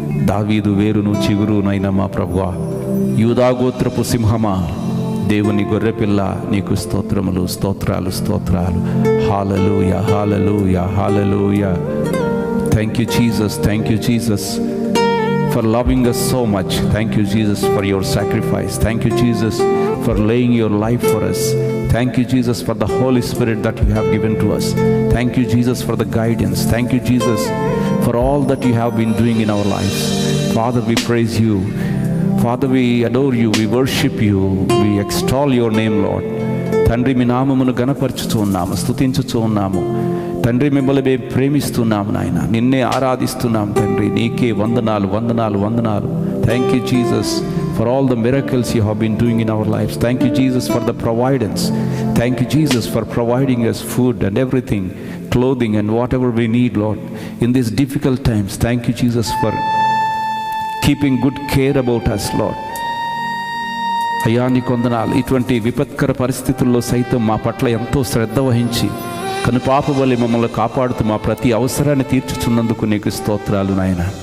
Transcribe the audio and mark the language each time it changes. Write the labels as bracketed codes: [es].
[te] దావీదు వేరును చిగురునైన మా ప్రభువా, యూదాగోత్రపు సింహమా, దేవుని గొర్రెపిల్ల, నీకు స్తోత్రములు, స్తోత్రాలు, స్తోత్రాలు. [en] Hallelujah, hallelujah, hallelujah. Thank you Jesus, thank you Jesus for loving us so much. Thank you Jesus for your sacrifice. Thank you Jesus for laying your life for us. Thank you Jesus for the Holy Spirit that you have given to us. Thank you Jesus for the guidance. Thank you Jesus for all that you have been doing in our lives. Father, we praise you. Father, we adore you. We worship you. We extol your name, Lord. [te] తండ్రి, మీ నామమును గణపరచుతూ ఉన్నాము, స్తుతించుతూ ఉన్నాము తండ్రి. మిమ్మల్ని మేము ప్రేమిస్తున్నాము నాయన, నిన్నే ఆరాధిస్తున్నాం తండ్రి. నీకే వందనాలు, వందనాలు, వందనాలు. [en] Thank you Jesus for all the miracles you have been doing in our lives. Thank you Jesus for the providence. Thank you Jesus for providing us food and everything, clothing and whatever we need, Lord, in these difficult times. Thank you Jesus for keeping good care about us, Lord. [te] అయ్యా, నీకు వందనాలు. ఇటువంటి విపత్కర పరిస్థితుల్లో సైతం మా పట్ల ఎంతో శ్రద్ధ వహించి కనుపాప వలె మమ్మల్ని కాపాడుతూ మా ప్రతి అవసరాన్ని తీర్చుచున్నందుకు నీకు స్తోత్రాలు నాయన.